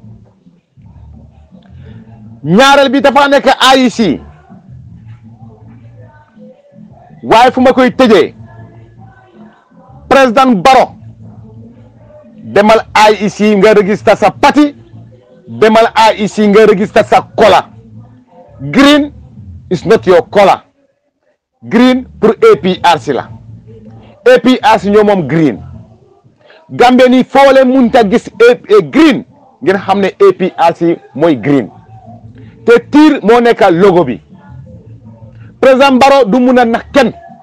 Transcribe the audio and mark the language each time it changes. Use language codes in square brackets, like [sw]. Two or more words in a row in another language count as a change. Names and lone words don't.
[wo] ñaareel bi dafa nekk IEC waaye fu ma koy tëjee président Barrow demal IEC nga register sa parti demal IEC nga register sa [en] color green is not your color green [wo] pour APRC la APRC ñoo moom green Gambie ni foo leen munta gis green ngeen xam ne APRC mooy green te tiir moo nekk logo bi président Barrow du mun a nax kenn